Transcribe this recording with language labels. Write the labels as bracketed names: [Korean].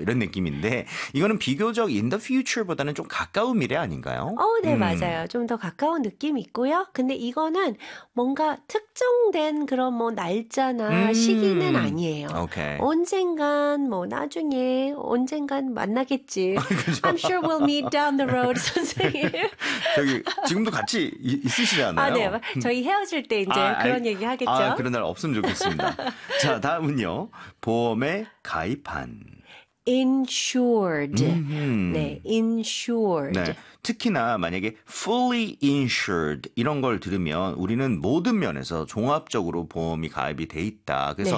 [Korean] 이런 느낌인데, 이거는 비교적 [English] in the future [Korean] 보다는 좀 가까운 미래 아닌가요? 네, 맞아요. 좀더 가까운 느낌 있고요. 근데 이거는 뭔가 특정된 그런 뭐 날짜나 시기는 아니에요. 오케이. 언젠간, 뭐 나중에, 언젠간 만나겠지. 그죠? [English] I'm sure we'll meet down the road, 선생님. [Korean] 저기, 지금도 같이 아, 네. 있으시잖아요. 저희 헤어질 때 이제 그런 얘기 아, 하겠죠? 그런 날 없으면 좋겠습니다. 자, 다음은요. 보험에 가입한. [English] Insured. [Korean] 네, [English] insured. [Korean] 네. 특히나 만약에 [English] fully insured [Korean] 이런 걸 들으면 우리는 모든 면에서 종합적으로 보험이 가입이 돼 있다. 그래서